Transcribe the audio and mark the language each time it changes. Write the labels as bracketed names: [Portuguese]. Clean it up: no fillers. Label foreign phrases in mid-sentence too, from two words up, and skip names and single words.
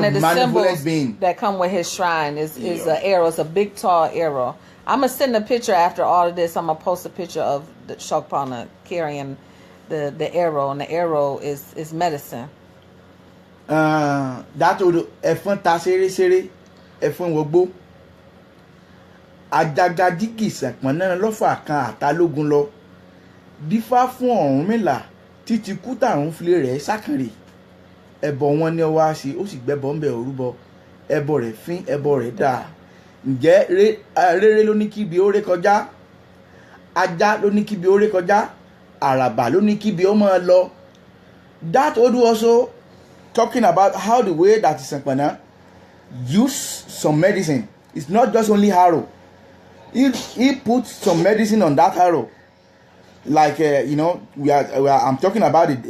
[English] one of the symbols being that come with his shrine is an arrow. It's a big tall arrow. I'm gonna send a picture after all of this. I'm gonna post a picture of the Saponna carrying the arrow, and the arrow is medicine. That would [Yoruba] efon ta sere efon wogbo ajagadigi Saponna lofa kan atalogun lo dífá fún Ọ̀rúnmìlà títí kú tàrún filé rẹ̀ sákànrè ẹbọ wọn ni ọwọ́ àṣẹ ó sì gbẹ́bọ ńbẹ òrúbọ ẹbọ rẹ̀ fín ẹbọ rẹ̀ dáa ǹjẹ́ rere ló ní kíbi ó ré kọjá ajá ló ní kíbi ó ré kọjá àràbà ló ní kíbi ó máa lọ. [English] That old also talking about how the way that Saponna use some medicine. It's not just only arrow. He put some medicine on that arrow. Like I'm talking about it.